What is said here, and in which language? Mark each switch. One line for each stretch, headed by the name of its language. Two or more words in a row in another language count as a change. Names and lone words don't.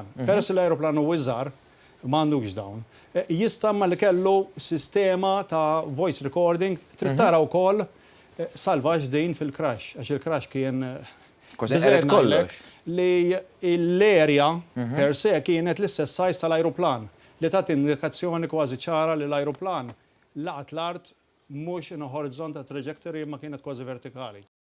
Maltese: Peress l-ajruplan u iżgħar m'għandux dawn. Jistamma li kellu sistema ta'
English: voice recording
Maltese: trid tara wkoll salvaġ din fil-crash, għax il-crash kien kollox. Li l-area
Latin: per se
Maltese: kienet l-istess size tal-ajruplan li tat indikazzjoni kważi ċara li l-ajruplan laqat l-art mhux
English: in a horizontal trajectory
Maltese: ma kienet kważi vertikali.